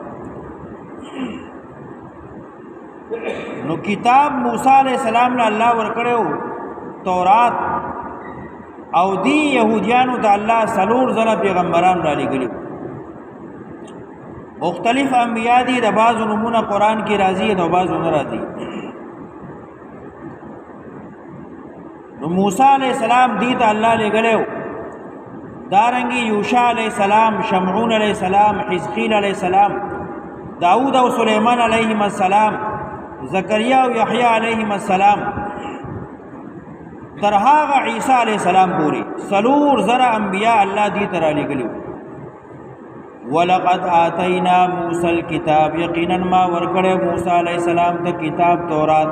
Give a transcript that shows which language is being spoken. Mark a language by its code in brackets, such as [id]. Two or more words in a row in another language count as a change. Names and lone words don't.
[ps] نو کتاب موسی [ar] علیہ السلام [ps] له الله ورکړیو تورات، او دی یهودیانو ته الله سلور زره پیغمبران را لګلیو. مختلف انبیاء دي، د بعضو نمونه قرآن کی راضی د بعضو نه راضی. نو موسی [ar] علیہ السلام [ps] دی ته الله لګلیو، دارنګي یوشع [ar] علیہ السلام، [ps] شمعون [ar] علیہ السلام، [ps] حزقیل [ar] علیہ السلام، [ps] داود او سلیمان [ar] علیہم السلام، [ps] زکریا او یحیی [ar] علیہم السلام، [ps] تر هغه عیسی [ar] علیہ السلام [ps] پوری سلور زره انبیاء الله دی ته را لګلیو. [ar] ولقد آتینا موسی الکتاب [ps] یقینا ما ورکړی موسی [ar] علیہ السلام [ps] ته کتاب تورات.